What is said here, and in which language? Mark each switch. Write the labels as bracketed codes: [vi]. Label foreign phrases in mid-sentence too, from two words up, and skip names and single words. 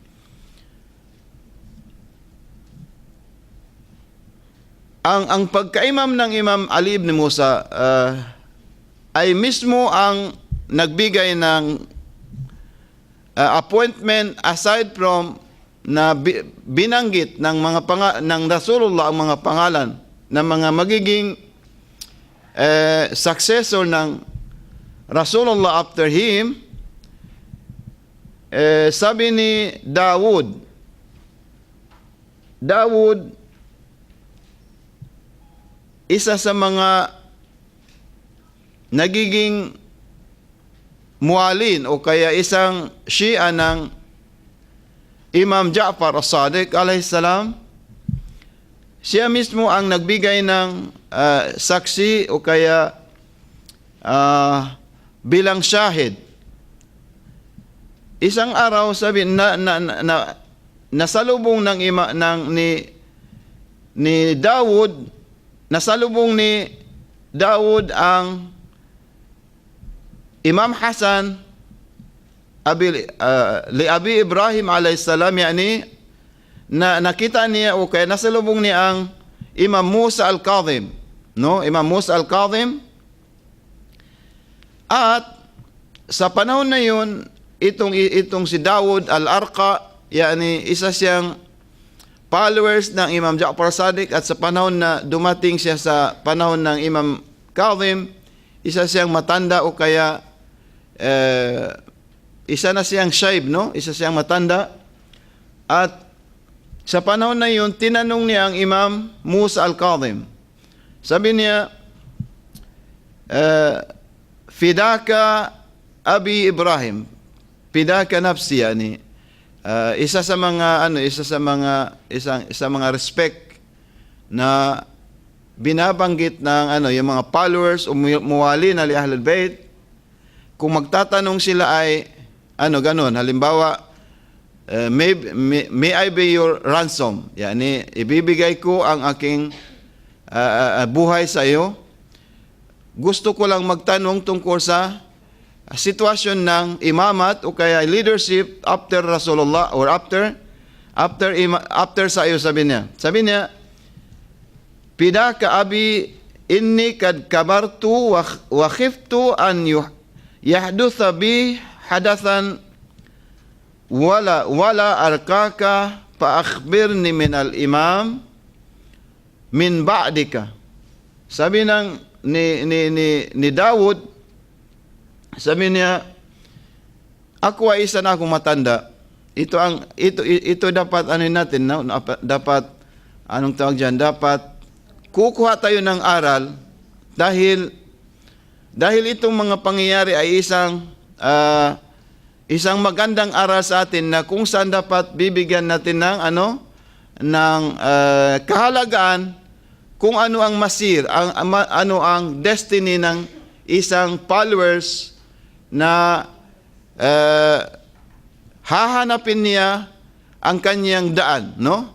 [tl] Ang pagka-imam ng Imam Ali ibn Musa ay mismo ang nagbigay ng appointment [en] aside from [tl] na binanggit ng ng Rasulullah ang mga pangalan ng mga magiging successor ng Rasulullah [en] after him. [tl] Sabi ni Dawud, isa sa mga nagiging mualin o kaya isang Shia ng Imam Ja'far as-Sadiq [ar] عليه السلام, [tl] siya mismo ang nagbigay ng saksi o kaya bilang shahid. isang araw sabi nasalubong ng ni Dawud, nasalubong ni Dawud ang Imam Hasan li Abi Ibrahim alayhisalam, yani nakita niya o kaya nasalubong niya ang Imam Musa al-Kadhim, no? Imam Musa al-Kadhim. At sa panahon na yun, itong si Dawud al-Arqa, yani isa siyang followers ng Imam Ja'far Sadiq, at sa panahon na dumating siya sa panahon ng Imam Kadhim, isa siyang matanda o kaya isa na siyang shaib, no? Isa siyang matanda. At sa panahon na yun, tinanong niya ang Imam Musa al-Kadhim. Sabi niya, [ar] فداك أبا إبراهيم، فداك نفسي, [tl] yani isa sa mga respect na binabanggit ng yung mga followers o muwali na li Ahlul Bayt. Kung magtatanong sila ay ganun, halimbawa, [en] may I be your ransom, [tl] yani ibibigay ko ang aking buhay sa iyo. Gusto ko lang magtanong tungkol sa sitwasyon ng imamat o kaya leadership after Rasulullah or after sa iyo. Sabi niya, [ar] فداك أبي إني قد كبرت وخفت أن يحدث بي حدث ولا ألقاك فأخبرني من الإمام من بعدك. [tl] Sabi ni Dawud, sabi niya, ako ay isa na akong matanda. Ito dapat natin, no? Dapat anong tawag diyan? Dapat kukuha tayo ng aral dahil itong mga pangyayari ay isang magandang aral sa atin na kung saan dapat bibigyan natin ng kahalagaan kung ano ang masir, ano ang destiny ng isang followers na hahanapin niya ang kanyang daan, no?